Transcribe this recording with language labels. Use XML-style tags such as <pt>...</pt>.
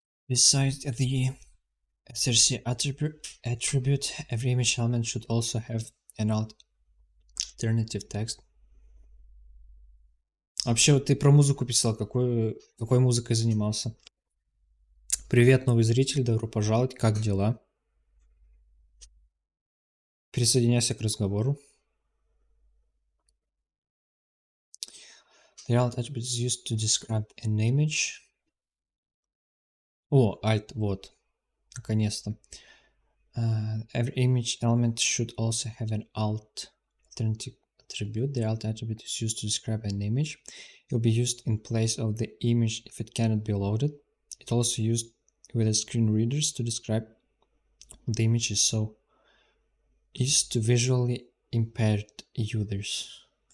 <en>Besides the src attribute, every image element should also have an alternative text.</en> <ru>Вообще, вот ты про музыку писал, какой музыкой занимался? Привет, новый зритель, добро пожаловать, как дела? Присоединяйся к разговору.</ru> <en>The alt attribute is used to describe an image.</en> <ru>О, alt, вот, наконец-то.</ru> <en>Every image element should also have an alternative attribute. The alt attribute is used to describe an image. It will be used in place of the image if it cannot be loaded. It's also used with the screen readers to describe the images so is to visually impaired users.</en>